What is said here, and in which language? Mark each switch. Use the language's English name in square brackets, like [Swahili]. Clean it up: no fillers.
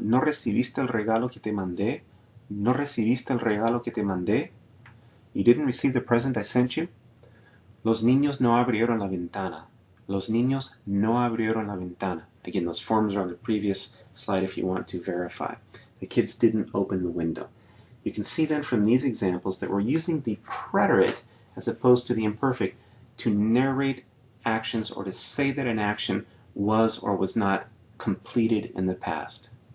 [Spanish] ¿No recibiste el regalo que te mandé? ¿No recibiste el regalo que te mandé? [English] You didn't receive the present I sent you? [Spanish] Los niños no abrieron la ventana. Los niños no abrieron la ventana. [English] Again, those forms are on the previous slide if you want to verify. The kids didn't open the window. You can see then from these examples that we're using the preterite as opposed to the imperfect to narrate actions or to say that an action was or was not completed in the past.